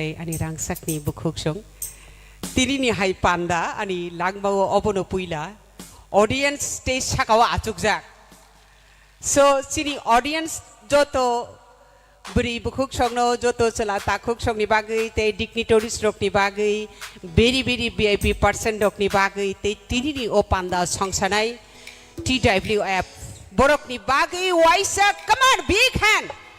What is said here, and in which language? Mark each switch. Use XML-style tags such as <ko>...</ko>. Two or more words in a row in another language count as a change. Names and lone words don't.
<trp>आनी रांगसाकनि बुखुक सं तिरिनि हाय पान्दा आनी लांबाव अबनो पुइला</trp> <en>audience stage</en> <trp>साकाव आचुकजाक सो चिनि ऑडियंस जतो बरी बुखुक संनो जतो चला ताखुक संनि बागै ते डिग्निटरीज रकनि बागै</trp> <en>very very VIP person</en> <trp>रकनि बागै ते तिरिनि ओ पान्दा संसानाय TWF borokni bagi waisa</trp> <en>come on big hand</en>